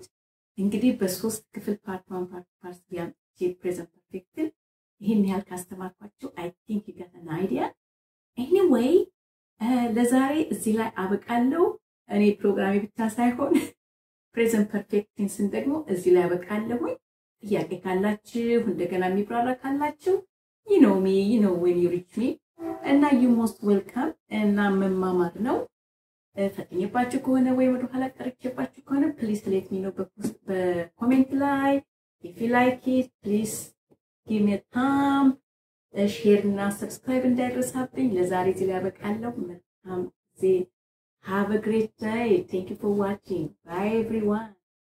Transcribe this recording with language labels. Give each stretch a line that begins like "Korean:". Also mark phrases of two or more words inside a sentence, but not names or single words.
Amharic: እንግዲህ በሶስት ክፍል
English: part 1 part 2
Amharic: ያንቺ
English: present perfect
Amharic: ይሄን ያህል ካስተማርኳችሁ
English: I think you got an idea anyway
Amharic: ለዛሬ እዚህ ላይ አበቃለሁ እኔ ፕሮግራሜ ብቻ ሳይሆን
English: present perfect
Amharic: ቴንስን ደግሞ እዚህ ላይ አበቃለሁ ጥያቄ ካላችሁ እንደገና የሚብራራ ካላችሁ
English: you know me you know when you reach me and you most welcome
Amharic: እና መማማር ነው ፈጥኝባችሁ ከሆነ ወይ ወደ ኋላ ቀርቼባችሁ ከሆነ
English: please let me know
Amharic: በኮሜንት ላይ
English: if you like it please give me a thumb share እና subscribe
Amharic: እንዳይረሳብኝ ለዛሬ እዚህ ላይ አበቃለሁ መልካም ጊዜ
English: have a great day thank you for watching bye everyone